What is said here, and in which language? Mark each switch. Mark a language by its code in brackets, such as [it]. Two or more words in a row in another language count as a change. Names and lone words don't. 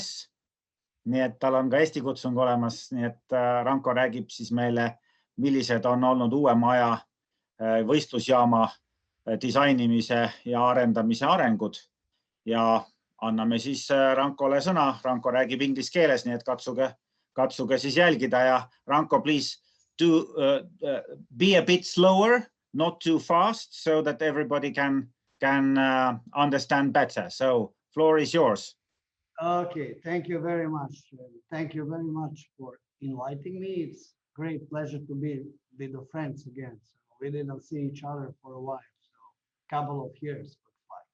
[et] Nii et tal on ka Eesti kutsung olemas, nii et Ranko räägib siis meile, millised on olnud uue maja võistlusjaama disainimise ja arendamise arengud. Ja anname siis Rankole sõna. Ranko räägib inglise keeles, nii et katsuge siis jälgida ja Ranko, [en] please be a bit slower, not too fast, so that everybody can understand better. So, floor is yours. Okay, thank you very much. Thank you very much for inviting me. It's a great pleasure to be with the friends again. So we didn't see each other for a while, so a couple of years looks like.